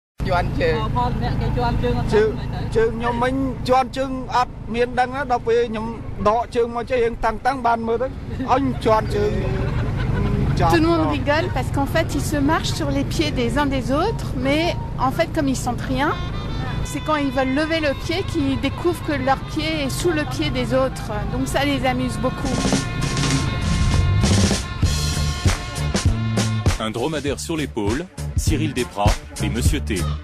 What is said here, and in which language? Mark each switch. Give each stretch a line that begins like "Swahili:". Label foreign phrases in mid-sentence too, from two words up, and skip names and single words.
Khmer: ជន់ជើងផលអ្នកគេជន់ជើងអត់ជើងខ្ញុំមិញជន់ជើងអត់មានដឹងដល់ពេលខ្ញុំដកជើងមកចេះយើងតាំងបានមើលទៅអញជន់ជើង
French: Tout le monde rigole parce qu'en fait ils se marchent sur les pieds des uns des autres, mais en fait comme ils sentent rien, c'est quand ils veulent lever le pied qu'ils découvrent que leur pied est sous le pied des autres, donc ça les amuse beaucoup. Un dromadaire sur l'épaule, Cyril Desprats et Monsieur T.